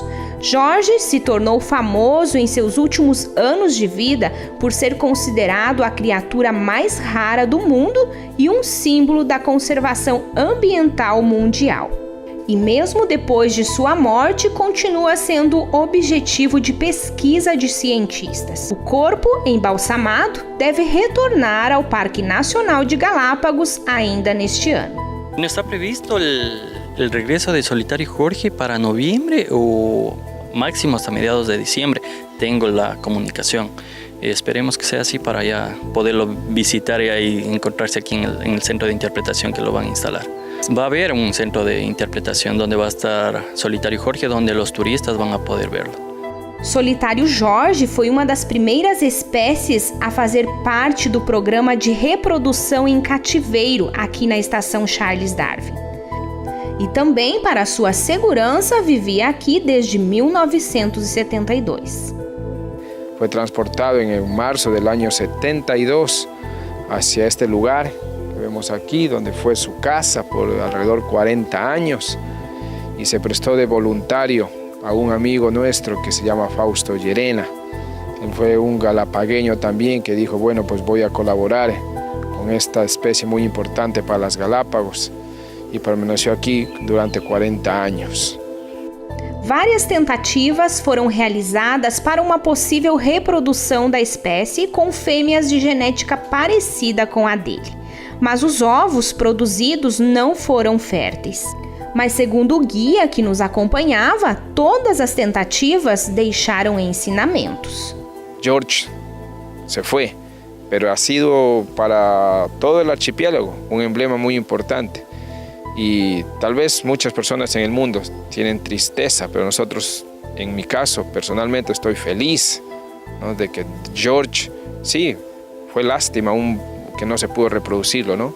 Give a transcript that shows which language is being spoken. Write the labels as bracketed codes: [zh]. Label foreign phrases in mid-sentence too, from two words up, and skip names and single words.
[pt] Jorge se tornou famoso em seus últimos anos de vida por ser considerado a criatura mais rara do mundo e um símbolo da conservação ambiental mundial. E mesmo depois de sua morte, continua sendo objetivo de pesquisa de cientistas. O corpo, embalsamado, deve retornar ao Parque Nacional de Galápagos ainda neste ano. [es] ¿No está previsto el regreso de Solitario Jorge para noviembre o máximo hasta mediados de diciembre? Tengo la comunicación. Esperemos que sea así para ya poderlo visitar y encontrarse aquí en el centro de interpretación que lo van a instalar. Va a haber un centro de interpretación donde va a estar Solitario Jorge, donde los turistas van a poder verlo. [pt] Solitário Jorge foi uma das primeiras espécies a fazer parte do programa de reprodução em cativeiro aqui na estação Charles Darwin. E também, para sua segurança, vivia aqui desde 1972. [es] Fue transportado en marzo del año 72 hacia este lugar que vemos aquí, donde fue su casa por alrededor 40 años y se prestó de voluntario a un amigo nuestro que se llama Fausto Llerena. Él fue un galapagueño también que dijo, bueno, pues voy a colaborar con esta especie muy importante para las Galápagos y permaneció aquí durante 40 años. [pt] Várias tentativas foram realizadas para uma possível reprodução da espécie com fêmeas de genética parecida com a dele, mas os ovos produzidos não foram férteis. Mas segundo o guia que nos acompanhava, todas as tentativas deixaram ensinamentos. [es] George se fue, pero ha sido para todo el archipiélago un emblema muy importante. Y tal vez muchas personas en el mundo tienen tristeza, pero nosotros, en mi caso, personalmente estoy feliz, ¿no? De que George, sí, fue lástima que no se pudo reproducirlo, ¿no?